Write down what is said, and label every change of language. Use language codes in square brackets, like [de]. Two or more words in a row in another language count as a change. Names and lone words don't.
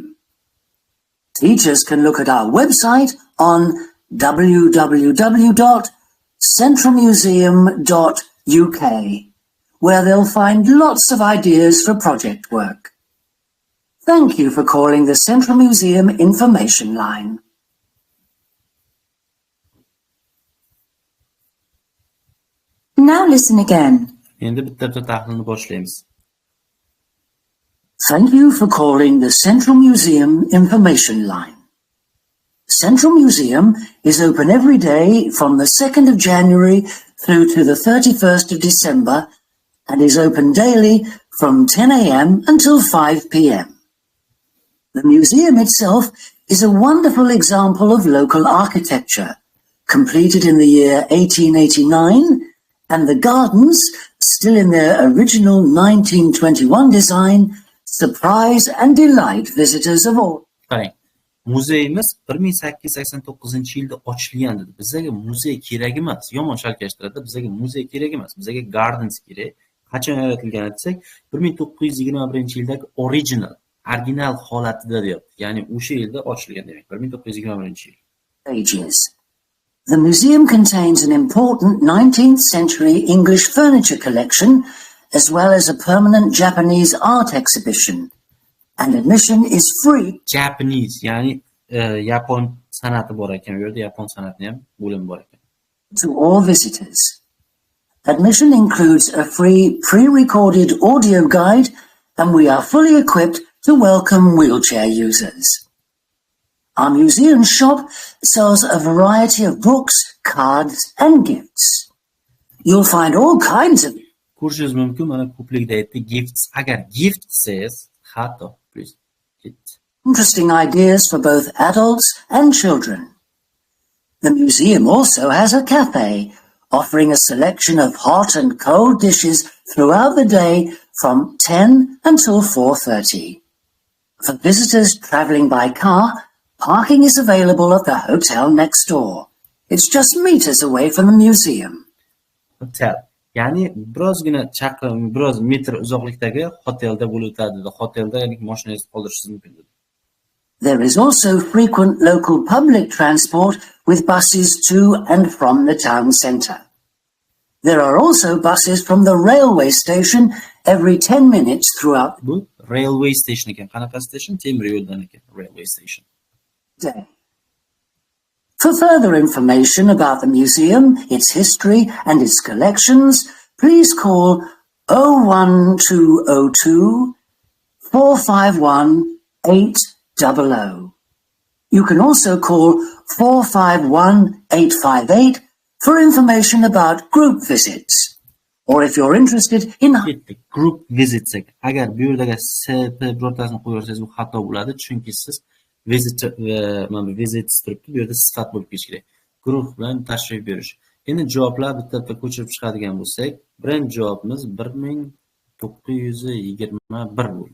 [en] Teachers can look at our website on www.centralmuseum.uk, where they'll find lots of ideas for project work. Thank you for calling the Central Museum Information Line. Now listen again. [uz] Endi bitta tahlilni boshlaymiz. [en] Thank you for calling the Central Museum Information Line. Central Museum is open every day from the 2nd of January through to the 31st of December and is open daily from 10 a.m. until 5 p.m. The museum itself is a wonderful example of local architecture, completed in the year 1889, and the gardens, still in their original 1921 design, surprise and delight visitors of all. [uz] Qarang, muzeyimiz 1889-yilda ochilgan dedi. Bizga muzey kerak emas. Yomon shalkashtiradi. Bizga muzey kerak emas. Bizga gardens kerak. Qachon yaratilgan desak, 1921-yildagi original holatida deyapti. Ya'ni o'sha yilda ochilgan demak, 1921-yil. [en] Ages. The museum contains an important 19th century English furniture collection, as well as a permanent Japanese art exhibition, and admission is free. Japanese, [uz] ya'ni Yapon san'ati bor ekan. Bu yerda Yapon san'atining ham bo'limi bor ekan. [en] To all visitors. Admission includes a free pre-recorded audio guide, and we are fully equipped to welcome wheelchair users. Our museum shop sells a variety of books, cards, and gifts. You'll find all kinds of [uz] Ko'rishingiz mumkin, mana ko'plikda aytdi gifts. Agar gift desangiz, hatto [en] please gift. interesting ideas for both adults and children. The museum also has a cafe, offering a selection of hot and cold dishes throughout the day from 10 until 4:30. For visitors travelling by car, parking is available at the hotel next door. It's just meters away from the museum. Hotel. [uz] Ya'ni birozgina chaqirim, biroz metr uzoqlikdagi hotelda bo'lib o'tadi. Hotelda ya'ni mashinangizni qoldirishingiz mumkin. [en] There is also frequent local public transport with buses to and from the town centre. There are also buses from the railway station every 10 minutes throughout [uz] Bu [en] railway station [uz] ekan. Qanaqa station? Temir yo'ldan ekan. [en] Railway station. the day. For further information about the museum, its history, and its collections, please call 01202 451 800. You can also call 451 858 for information about group visits. Or if you're interested in [uz] Ketdik. [en] Group visits [uz] ekan. Agar bu yerdagi SP birortasini qo'yarsangiz bu xato bo'ladi, chunki siz visit mana bu visits turibdi, bu yerda sifat bo'lib ketishi kerak. Guruh bilan tashrif buyurish. Endi javoblar bitta-bitta ko'chirib chiqadigan bo'lsak, birinchi javobimiz 1921 bo'ldi.